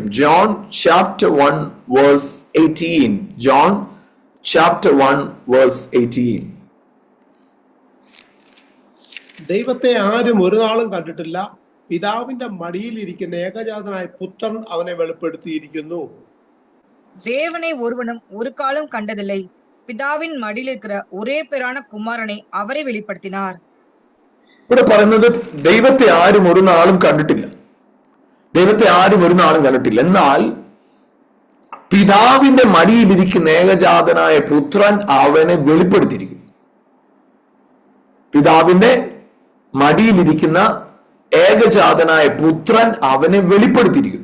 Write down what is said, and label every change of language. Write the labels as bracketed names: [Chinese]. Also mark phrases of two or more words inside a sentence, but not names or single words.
[English] John chapter 1 verse 18. John chapter 1 verse 18. [Malayalam] ദൈവത്തെ ആരും ഒരു നാളും കണ്ടിട്ടില്ല. പിതാവിന്റെ മടിയിൽ ഇരിക്കുന്ന ഏകജാതനായ പുത്രൻ അവനെ വെളിപ്പെടുത്തിയിരിക്കുന്നു. [Tamil] தேவனை ஒருவனும் ஒரு காலம் கண்டதில்லை. பிதாவின் மடியில் இருக்கிற ஒரே பேரான குமாரனை அவரை வெளிப்படுத்தினார். [Malayalam] ഇവിടെ പറയുന്നത് ദൈവത്തെ ആരും ഒരു നാളും കണ്ടിട്ടില്ല. ദൈവത്തെ ആരും ഒരു നാളും കണ്ടിട്ടില്ല. എന്നാൽ പിതാവിന്റെ മടിയിലിരിക്കുന്ന ഏകജാതനായ പുത്രൻ അവനെ വെളിപ്പെടുത്തിയിരിക്കുന്നു. പിതാവിന്റെ മടിയിലിരിക്കുന്ന ഏകജാതനായ പുത്രൻ അവനെ വെളിപ്പെടുത്തിയിരിക്കുന്നു.